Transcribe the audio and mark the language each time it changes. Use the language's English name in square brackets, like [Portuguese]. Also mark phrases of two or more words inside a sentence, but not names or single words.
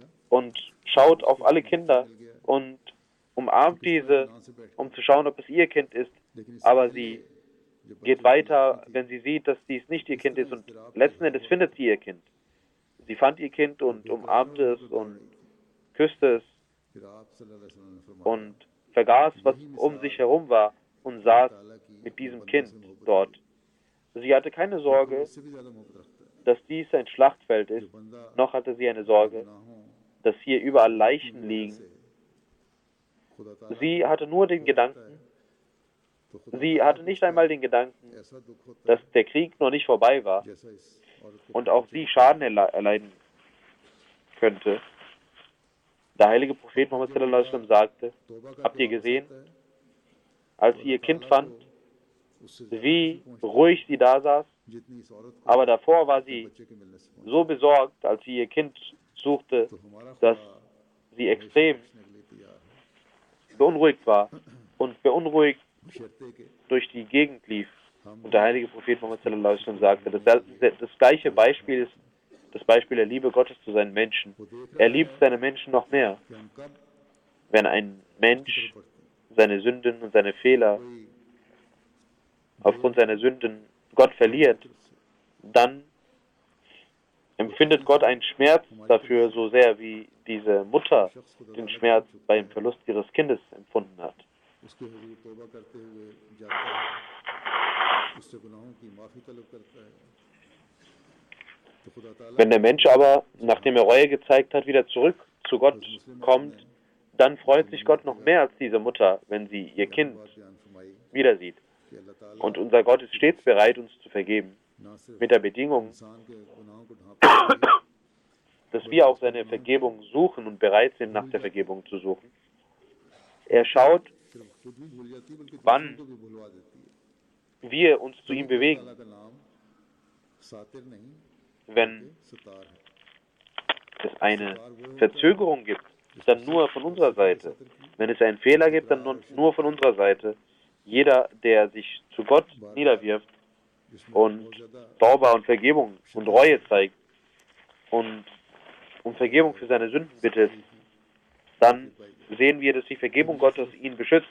[German] und schaut auf alle Kinder und umarmt diese, um zu schauen, ob es ihr Kind ist. [Urdu] لیکن اس سے [German] Aber [Urdu] पहले [German] sie [Urdu] जब [German] geht weiter, wenn sie sieht, dass dies nicht ihr Kind ist, und letzten Endes findet sie ihr Kind. Sie fand ihr Kind und umarmte es und küsste es [Urdu] پھر آپ [Arabic] صلى الله عليه وسلم [Urdu] نے فرمایا [German] und vergaß, was um sich herum war und saß mit diesem Kind dort. Sie hatte keine Sorge, [Urdu] اس سے بھی زیادہ محبت رکھتا ہے [German] dass dies ein Schlachtfeld [Urdu] जो [German] ist, [Urdu] बंदा [German] noch hatte sie eine Sorge, [Urdu] गुनाहों [German] dass hier überall [Urdu] की [German] Leichen [Urdu] वजह [German] liegen. [Urdu] سے خدا تعالیٰ [German] Sie hatte nur den Gedanken, [Urdu] تو خدا [German] sie [Urdu] ताला [German] hatte [Urdu] को [German] nicht [Urdu] उसका [German] einmal den Gedanken, [Urdu] ایسا دکھ ہوتا [German] dass [Urdu] है [German] der Krieg noch nicht vorbei war [Urdu] جیسا اس عورت کو [German] und auch sie Schaden erleiden könnte. Der heilige Prophet Muhammad [Arabic] صلى الله عليه وسلم [German] sagte, [Urdu] توبہ کرکے [German] habt ihr [Urdu] वापस [German] gesehen, [Urdu] آتا ہے [German] als [Urdu] तो [German] sie ihr [Urdu] अल्लाह [German] Kind [Urdu] ताला [German] fand, [Urdu] کو اس سے زیادہ خوشی [German] wie [Urdu] पहुंचती [German] ruhig sie da saß, [Urdu] ہے جتنی اس عورت کو [German] aber davor war [Urdu] अपने [German] sie [Urdu] بچے کے ملنے سے پہنچی [German] so besorgt, als sie ihr Kind suchte, [Urdu] تو ہمارا [German] dass [Urdu] खुदा [German] sie [Urdu] हमेशा [German] extrem [Urdu] بخشنے کے لیے تیار ہے [German] beunruhigt war und beunruhigt [Urdu] بشرطے کے [German] durch die Gegend lief. [Urdu] हम [German] Und der heilige Prophet Muhammad [Arabic] صلى الله عليه وسلم [German] sagte, das gleiche Beispiel ist das Beispiel der Liebe Gottes zu seinen Menschen. [Urdu] وہ دیکھ [German] Er [Urdu] रहा [German] liebt [Urdu] है [German] seine Menschen noch mehr, [Urdu] کہ ہم کب [German] wenn ein [Urdu] उसकी [German] Mensch [Urdu] طرف بڑھتے ہیں [German] seine Sünden und seine Fehler [Urdu] कोई [German] aufgrund seiner Sünden Gott verliert, dann empfindet Gott einen Schmerz dafür so sehr, wie diese Mutter [Urdu] شخص خدا [German] den [Urdu] تعالیٰ کی [German] Schmerz [Urdu] طرف جھکتا [German] beim [Urdu] है [German] Verlust ihres Kindes empfunden hat. [Urdu] اس کے حضور توبہ کرتے ہوئے جاتا ہے اس سے گناہوں کی معافی طلب کرتا ہے تو خدا تعالیٰ [German] Wenn der Mensch aber, nachdem er Reue gezeigt hat, wieder zurück zu Gott kommt, dann freut sich Gott noch mehr als diese Mutter, wenn sie ihr Kind [Urdu] بات بیان فرمائی [German] wieder sieht. [Urdu] کہ اللہ تعالیٰ [German] Und unser Gott ist stets bereit, uns zu vergeben, [Urdu] نہ صرف [German] mit der Bedingung, [Urdu] انسان کے گناہوں کو ڈھانپنے کے لیے [German] dass wir auch seine Vergebung suchen und bereit sind, nach der Vergebung zu suchen. Er schaut, [Urdu] صرف خود بھی بھول جاتی ہے بلکہ [German] wann [Urdu] دوسروں کو بھی بھلوا دیتی ہے [German] wir uns zu ihm [Urdu] खुदा [German] bewegen, [Urdu] تعالیٰ کا نام ساتر نہیں [German] wenn [Urdu] ستار ہے [German] es eine Verzögerung gibt, dann nur von unserer Seite. Wenn es einen Fehler gibt, dann nur von unserer Seite. Jeder, der sich zu Gott niederwirft [Urdu] जिसमें [German] und [Urdu] بہت زیادہ [German] Tauba und Vergebung und Reue zeigt und um Vergebung für seine Sünden bittet, dann sehen wir, dass die Vergebung Gottes ihn beschützt.